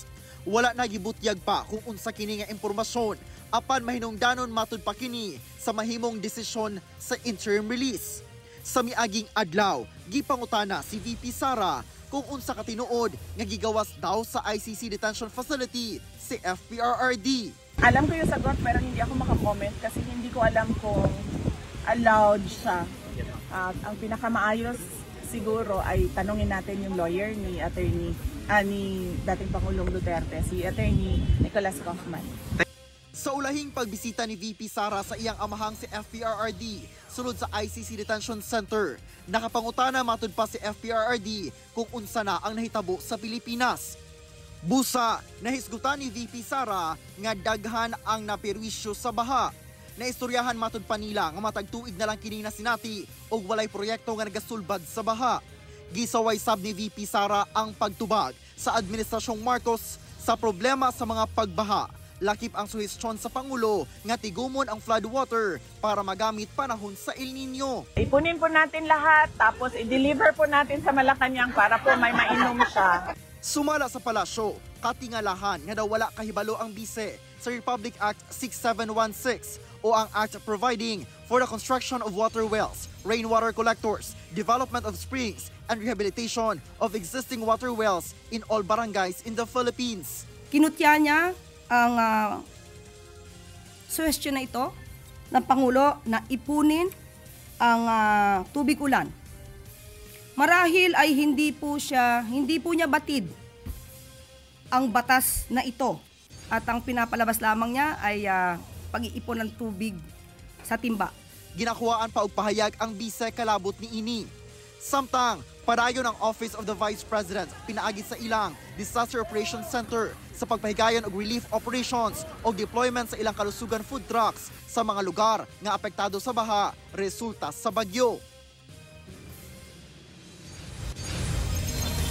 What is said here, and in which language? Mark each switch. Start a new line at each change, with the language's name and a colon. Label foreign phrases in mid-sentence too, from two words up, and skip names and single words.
Cebuano: Wala nagibutyag pa kung unsa kini nga impormasyon apan mahinungdanon matud pa kini sa mahimong desisyon sa interim release. Sa miaging adlaw, gipangutana si VP Sara kung unsa ka tinuod nga gigawas daw sa ICC detention facility si FPRRD.
Filipino: Alam ko yung sagot pero hindi ako makakomment kasi hindi ko alam kung allowed siya. Ang pinakamaayos siguro ay tanungin natin yung lawyer ni ni dating Pangulong Duterte, si Attorney Nicholas Kaufman.
Cebuano: Sa ulahing pagbisita ni VP Sara sa iyang amahang si FPRRD sulod sa ICC Detention Center, nakapangutana matud pa si FPRRD kung unsa na ang nahitabo sa Pilipinas. Busa, nahisgutan ni VP Sara nga daghan ang naperwisyo sa baha. Naistoryahan matud pa nila nga matag tuig na lang kini na sinati og walay proyekto nga nagasulbad sa baha. Gisaway sab ni VP Sara ang pagtubag sa Administrasyong Marcos sa problema sa mga pagbaha. Lakip ang suhestyon sa Pangulo nga tigumon ang floodwater para magamit panahon sa El Nino.
Filipino: Ipunin po natin lahat tapos i-deliver po natin sa Malacanang para po may mainom siya.
Cebuano: Sumala sa palasyo, katingalahan nga daw wala kahibalo ang bise sa Republic Act 6716 o ang
English: Act providing for the construction of water wells, rainwater collectors, development of springs, and rehabilitation of existing water wells in all barangays in the Philippines.
Filipino: Kinutya niya ang suhestyon na ito ng Pangulo na ipunin ang tubig ulan. Marahil ay hindi po niya batid ang batas na ito at ang pinapalabas lamang niya ay pag-iipon ng tubig sa timba.
Cebuano: Ginakuhaan pa og pahayag ang bise kalabot ni ini. Samtang padayon ang Office of the Vice President pinaagi sa ilang Disaster Operations Center sa pagpahigayon og
English: relief operations
Cebuano: o deployment sa ilang kalusugan
English: food trucks
Cebuano: sa mga lugar nga apektado sa baha resulta sa bagyo.